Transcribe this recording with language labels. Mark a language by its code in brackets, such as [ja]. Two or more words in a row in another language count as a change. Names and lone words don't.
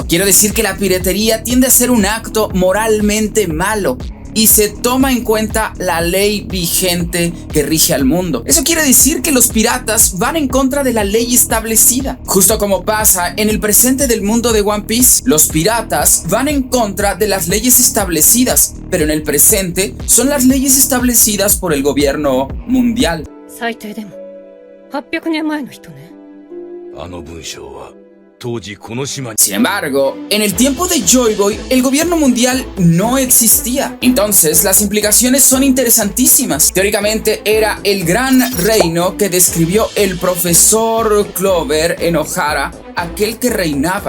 [es] Quiero decir que la piratería tiende a ser un acto moralmente malo y se toma en cuenta la ley vigente que rige al mundo. Eso quiere decir que los piratas van en contra de la ley establecida. Justo como pasa en el presente del mundo de One Piece, los piratas van en contra de las leyes establecidas, pero en el presente son las leyes establecidas por el gobierno mundial. [ja] 最低でも800年前の人ね。あの文章は [es] Sin embargo, en el tiempo de Joy Boy, el gobierno mundial no existía. Entonces, las implicaciones son interesantísimas. Teóricamente, era el gran reino que describió el profesor Clover en Ohara, aquel que reinaba.